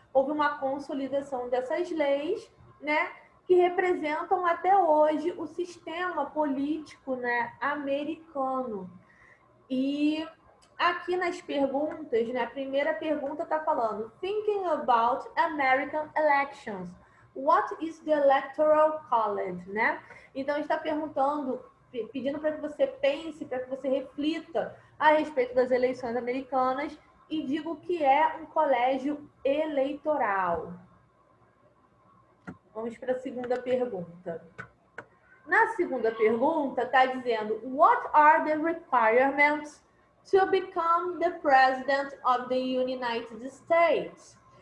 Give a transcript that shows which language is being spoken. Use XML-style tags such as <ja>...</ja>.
<pt>Houve uma consolidação dessas leis, né, que representam até hoje o sistema político, né, americano. E aqui nas perguntas, né, a primeira pergunta está falando</pt> <en>Thinking about American elections. What is the Electoral College, né?</en> <pt>Então, está perguntando, pedindo para que você pense, para que você reflita a respeito das eleições americanas e diga o que é um colégio eleitoral. Vamos para a segunda pergunta. Na segunda pergunta, está dizendo</pt> <en>What are the requirements to become the president of the United States?</en>